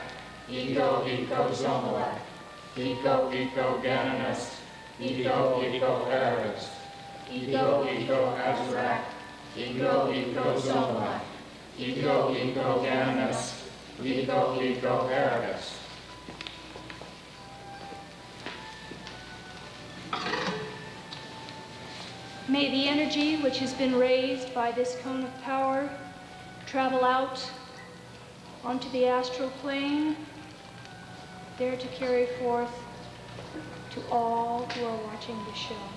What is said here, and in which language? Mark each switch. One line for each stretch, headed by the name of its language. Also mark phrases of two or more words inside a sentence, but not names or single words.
English: Eco, eco, Zomalak. Eco, eco, Gananas. Eco, eco, Ararat. Eco, eco, Azarak. Eco, eco, Zomalak. Eco, eco, Gananas. Eco, eco, Ararat. May the energy which has been raised by this cone of power travel out onto the astral plane, there to carry forth to all who are watching the show.